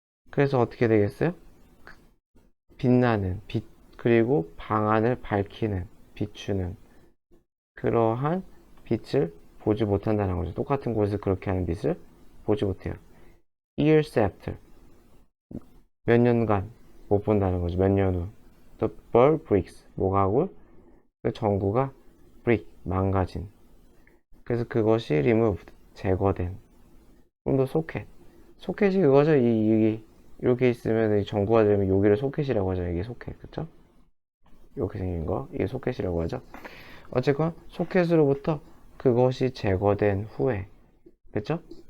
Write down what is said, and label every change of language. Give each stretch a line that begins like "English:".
Korean: 그래서 어떻게 되겠어요? 빛나는, 빛, 그리고 방안을 밝히는, 비추는 그러한 빛을 보지 못한다는 거죠. 똑같은 곳에서 그렇게 하는 빛을 보지 못해요.
English: years after,
Korean: 몇 년간 못 본다는 거죠. 몇 년 후.
English: The bulb breaks,
Korean: 뭐가 하고? 그 전구가 break, 망가진. 그래서 그것이 removed, 제거된. 그럼 더 소켓. 소켓이 그거죠. 이렇게 있으면 이 전구가 되면 여기를 소켓이라고 하죠. 이게 소켓, 그쵸? 이렇게 생긴 거, 이게 소켓이라고 하죠. 어쨌건 소켓으로부터 그것이 제거된 후에, 그쵸?